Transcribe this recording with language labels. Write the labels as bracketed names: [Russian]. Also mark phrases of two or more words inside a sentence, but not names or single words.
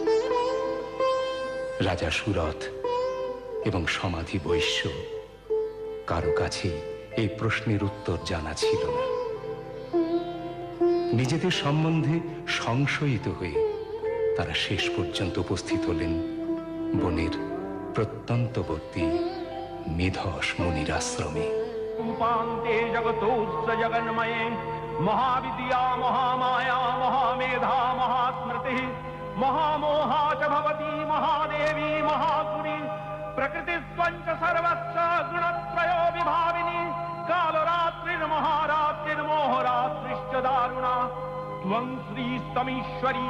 [Bangla] রাজা সুরথ এবং সমাধি বৈশ্য কারো কাছে এই প্রশ্নের উত্তর জানা ছিল না। নিজেদের সম্বন্ধে সংশয়িত হয়ে তারা শেষ পর্যন্ত উপস্থিত হলেন বনের প্রত্যন্তবর্তী মেধস মুনির আশ্রমে। [Sanskrit] उपान्ते जगतोऽस्य जगन्मये महाविद्या महामाया महामेधा महास्मृतिः महामोहा च भवती महादेवी महागुणी प्रकृतिस्त्वञ्च सर्वस्य गुणत्रयो विभाविनी कालरात्रिर्महारात्रिर्मोहरात्रिश्च दारुणा त्वं श्रीस्तमीश्वरी